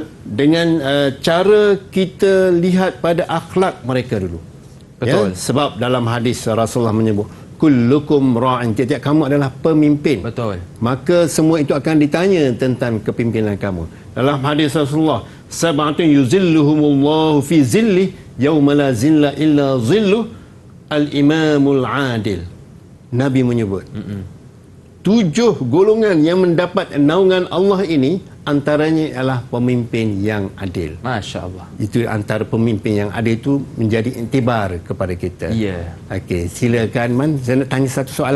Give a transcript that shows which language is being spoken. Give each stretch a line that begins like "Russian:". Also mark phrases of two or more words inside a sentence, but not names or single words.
Malay: Dengan cara kita lihat pada akhlak mereka dulu. Betul. Sebab dalam hadis Rasulullah menyebut
Arabic: كلكم راع,
Malay: tiap-tiap kamu adalah pemimpin. Betul. Maka semua itu akan ditanya tentang kepimpinan kamu. Dalam hadis Rasulullah,
Arabic: سبعة يظلهم الله في ظله يوم لا ظل إلا ظله, الإمام العادل.
Malay: Nabi menyebut 7 golongan yang mendapat naungan Allah ini, antaranya ialah pemimpin yang adil.
Arabic: ما شاء الله.
Malay: Itu antara pemimpin yang adil itu menjadi iktibar kepada kita. Ya. Okey, silakan Man, saya nak tanya satu soalan.